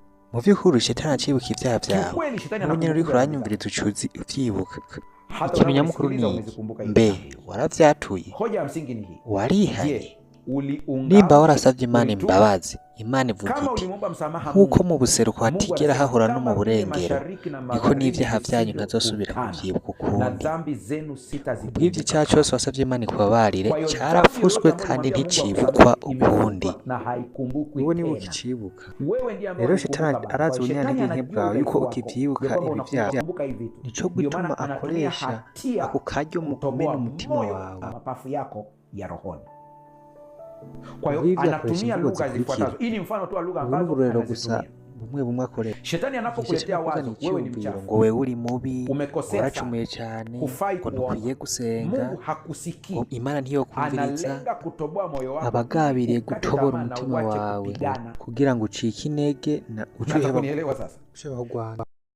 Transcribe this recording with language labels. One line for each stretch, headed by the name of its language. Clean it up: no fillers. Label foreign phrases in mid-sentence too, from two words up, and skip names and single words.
Rundi: mu vy'ukuri shetani acibuka ivyaha vyawe
Swahili: Kiukweli shetani
Rundi: ubu nyene uriko
Swahili: anakumbuka
Rundi: uranyumviriza ucuzi uvyibuka
Swahili: hata
Rundi: ikintu nyamukuru
Swahili: unaposikiliza
Rundi: ni
Swahili: umezikumbuka hizo
Rundi: mbe
Swahili: dhambi.
Rundi: waravyatuye
Swahili: Hoja ya msingi ni hii.
Rundi: warihanye
Swahili: Je, uliungama,
Rundi: nimba warasavye Imana
Swahili: ulitubu?
Rundi: imbabazi Imana ivuga
Swahili: Kama
Rundi: iti
Swahili: ulimwomba msamaha
Rundi: nk'uko
Swahili: Mungu,
Rundi: mu buseruko
Swahili: Mungu
Rundi: hatigera
Swahili: anasema,
Rundi: hahura no
Swahili: kama
Rundi: mu
Swahili: vile
Rundi: burengero
Swahili: mashariki na
Rundi: niko
Swahili: magharibi
Rundi: n'ivyaha vyanyu
Swahili: visivyo
Rundi: ntazosubira
Swahili: kutana,
Rundi: kuvyibuka
Swahili: na
Rundi: ukundi
Swahili: dhambi zenu
Rundi: ubw'ivyo
Swahili: sitazikumbuka.
Rundi: icaha cose wasavye Imana ikubabarire
Swahili: Kwa hiyo dhambi
Rundi: carafuswe
Swahili: yoyote ambayo
Rundi: kandi
Swahili: unamwambia Mungu
Rundi: nticibukwa
Swahili: akusamehe,
Rundi: ukundi
Swahili: imefutwa na haikumbukwi
Rundi: wowe niwe
Swahili: tena.
Rundi: ukicibuka
Swahili: Wewe ndiye ambaye
Rundi: rero
Swahili: ulikumbuka
Rundi: shetani
Swahili: baba.
Rundi: arazi
Swahili: Kwa hiyo
Rundi: ubunyantege
Swahili: shetani
Rundi: nke
Swahili: anajua
Rundi: bwawe yuko
Swahili: udhaifu wako,
Rundi: ukivyibuka
Swahili: ndio kwamba
Rundi: ibi vyaha
Swahili: unakumbuka hivi vitu.
Rundi: nico
Swahili: Ndio
Rundi: gituma
Swahili: maana anatumia
Rundi: akoresha
Swahili: hatia
Rundi: ako karyo mu kumena
Swahili: kutoboa
Rundi: umutima
Swahili: moyo
Rundi: wawe
Swahili: na mapafu yako ya rohoni. Kwa hiyo
Rundi: Ubw'ivyo akoresha
Swahili: anatumia
Rundi: imvugo
Swahili: lugha
Rundi: zikurikira
Swahili: zifuatazo. Hii ni mfano tu wa lugha
Rundi: ubu
Swahili: ambazo
Rundi: n'uburorero gusa
Swahili: anazitumia.
Rundi: bumwe bumwe akoresha
Swahili: Shetani anapokuletea wazo wewe ni mchafu,
Rundi: ngo wewe uri mubi
Swahili: umekosea
Rundi: waracumuye
Swahili: sana,
Rundi: cane
Swahili: hufai
Rundi: ngo
Swahili: kuomba,
Rundi: ntukwiye gusenga
Swahili: Mungu hakusikii,
Rundi: ngo Imana ntiyokumviriza
Swahili: analenga kutoboa moyo wako,
Rundi: abagabiriye
Swahili: ukate
Rundi: gutobora
Swahili: tamaa na
Rundi: umutima
Swahili: uache
Rundi: wawe
Swahili: kupigana.
Rundi: kugira ngo ucike intege na uce
Swahili: Unaweza
Rundi: uheba
Swahili: kunielewa sasa? Rwanda